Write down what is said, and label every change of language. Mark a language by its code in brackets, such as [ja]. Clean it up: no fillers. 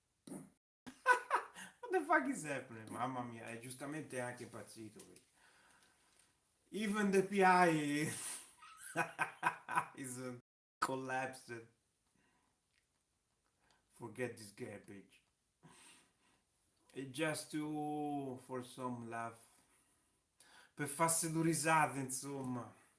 [en] What the fuck is happening? [it] Mamma mia, è giustamente anche impazzito. [en] Even the PI is collapsed. Forget this garbage. It's just to for some laugh. [it] Per farsi due risate, insomma.